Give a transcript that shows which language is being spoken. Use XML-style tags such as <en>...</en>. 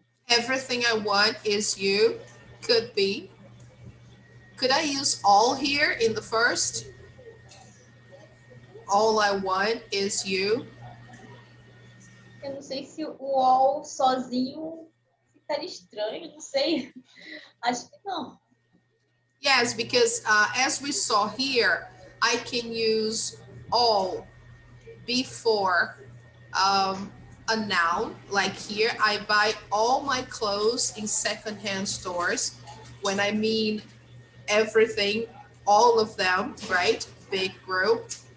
<en>Everything I want is you. Could be. Could I use all here in the first? All I want is you.</en> <pt>Eu não sei se o all sozinho ficaria estranho, não sei. Acho que não.</pt> <en>Yes, because as we saw here, I can use all before a noun. Like here, I buy all my clothes in secondhand stores. When I mean everything, all of them, right? Big group.</en>